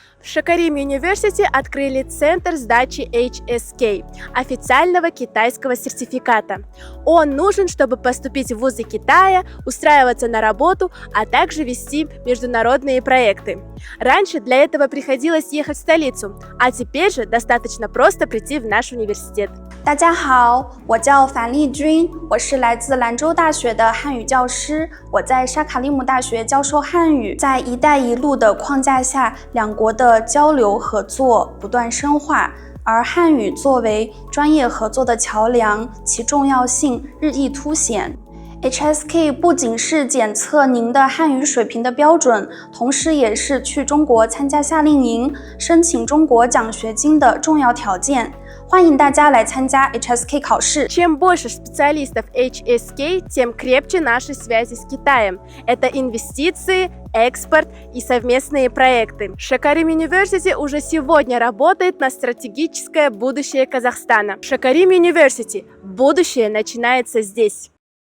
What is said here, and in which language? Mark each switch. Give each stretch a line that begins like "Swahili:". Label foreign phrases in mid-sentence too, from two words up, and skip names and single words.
Russian: В Шакарим University открыли центр сдачи HSK, официального китайского сертификата. Он нужен, чтобы поступить в вузы Китая, устраиваться на работу, а также вести международные проекты. Раньше для этого приходилось ехать в столицу, а теперь же достаточно просто прийти в наш университет.
Chinese: 大家好，我叫樊丽君，我是来自兰州大学的汉语教师。我在沙卡利姆大学教授汉语，在“一带一路”的框架下，两国的交流合作不断深化，而汉语作为专业合作的桥梁，其重要性日益凸显。HSK 不仅是检测您的汉语水平的标准，同时也是去中国参加夏令营、申请中国奖学金的重要条件。欢迎大家来参加 HSK 考试。
Russian: Чем больше специалистов HSK, тем крепче наши связи с Китаем. Это инвестиции, экспорт и совместные проекты. Шакарим University уже сегодня работает на стратегическое будущее Казахстана. Шакарим University. Будущее начинается здесь.